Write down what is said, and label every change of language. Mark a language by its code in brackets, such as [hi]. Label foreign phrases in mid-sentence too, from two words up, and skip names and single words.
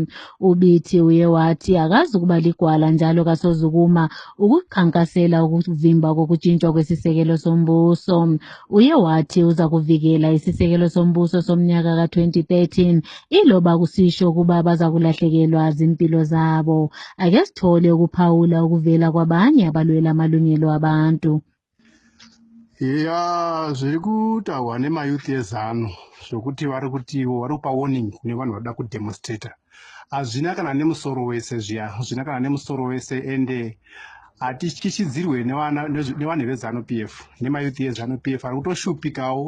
[nd] uBiti uye wathi akazukuba ligwala njalo kasozukuma ukukhankasela ukuvimba kokujintshwa kwesisekelo sombuso. Uye wathi uza kuvikela isisekelo sombuso somnyaka ka-2013 iloba kusisho kuba baza kulahlekelwa zimpilo zabo. Ake sithole ukuphawula ukuvela kwabanye abalwela amalungelo abantu. [sn] Ya zviri kutaurwa nemayuth ezano zvokuti vari kupa warning kune vanhu vanoda kudemonstrata hazvina kana nemusoro wese zviya, hazvina kana nemusoro wese ende hatityityidzirwe nevanhu vezANU-PF nemayuth ezANU-PF vari kutoshupikawo.